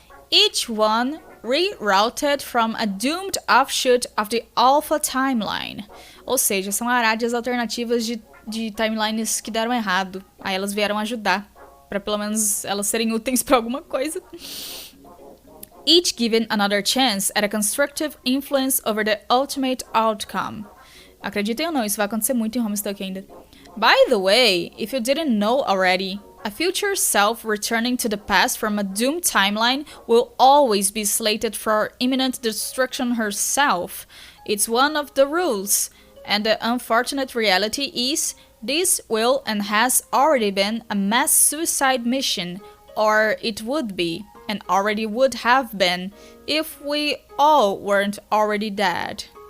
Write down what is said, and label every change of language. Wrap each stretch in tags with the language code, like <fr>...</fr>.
<en>Each one rerouted from a doomed offshoot of the Alpha Timeline.</en> <pt>Ou seja, são Arádias alternativas de timelines que deram errado. Aí elas vieram ajudar, para pelo menos elas serem úteis para alguma coisa.</pt> <en>Each given another chance at a constructive influence over the ultimate outcome.</en> <pt>Acreditem ou não, isso vai acontecer muito em Homestuck ainda.</pt> <en>By the way, if you didn't know already, a future self returning to the past from a doomed timeline will always be slated for imminent destruction herself. It's one of the rules, and the unfortunate reality is this will and has already been a mass suicide mission, or it would be, and already would have been, if we all weren't already dead.</en>